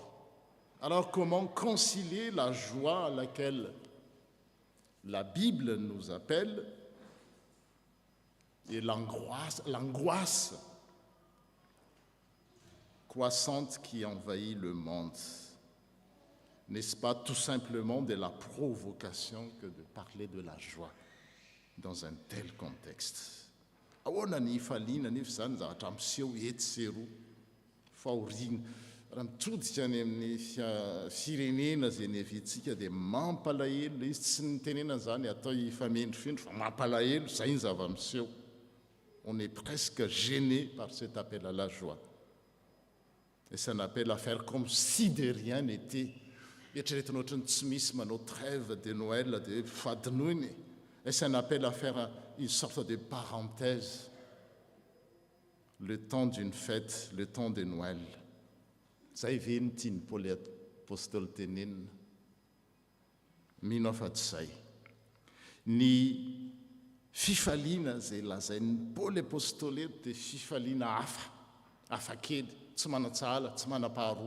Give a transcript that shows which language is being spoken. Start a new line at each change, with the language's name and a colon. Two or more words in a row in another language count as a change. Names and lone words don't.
French: Alors comment concilier la joie à laquelle la Bible nous appelle et l'angoisse croissante qui envahit le monde? N'est-ce pas tout simplement de la provocation que de parler de la joie dans un tel contexte?
Malagasy: Ahoana ny faliana nefa zany zavatra miseho eto sy eroa fahoriana raha mitodika any amin'ny firenena zay niaviantsika dia mampalahelo izy tsy nitenena zany atao ifamendrifendro fa mampalahelo, zay ny zava-miseho.
French: On est presque gêné par cet appel à la joie. Et c'est un appel à faire comme si de rien n'était.
Malagasy: Eritreretina ohatrany tsy misy manao
French: trêve de Noël
Malagasy: de fadinoiny.
French: Et c'est un appel à faire une sorte de parenthèse. Le temps d'une fête, le temps de Noël.
Malagasy: Zay ve ny tiany Paoly apôstôly tenenina? Mino afa tsy zay. Ny fifaliana zay lazain'ny Paoly apôstôly eto dia fifaliana hafa kely, tsy manan-tsala, tsy manam-paharoa.